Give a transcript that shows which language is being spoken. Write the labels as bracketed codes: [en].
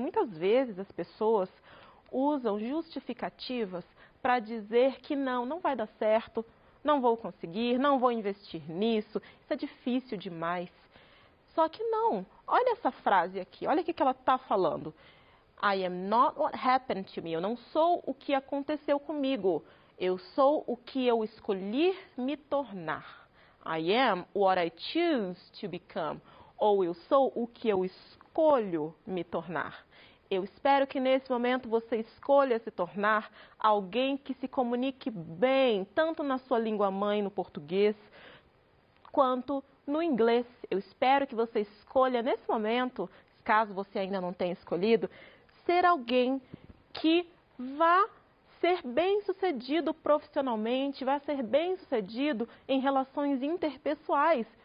[pt] Muitas vezes as pessoas usam justificativas para dizer que não vai dar certo, não vou conseguir, não vou investir nisso, isso é difícil demais. Só que não. Olha essa frase aqui, olha o que ela está falando. [en] I am not what happened to me. [pt] Eu não sou o que aconteceu comigo. Eu sou o que eu escolhi me tornar. [en] I am what I choose to become. [pt] Ou eu sou o que eu escolho me tornar. Eu espero que nesse momento você escolha se tornar alguém que se comunique bem, tanto na sua língua mãe, no português, quanto no inglês. Eu espero que você escolha nesse momento, caso você ainda não tenha escolhido, ser alguém que vá ser bem-sucedido profissionalmente, vai ser bem-sucedido em relações interpessoais.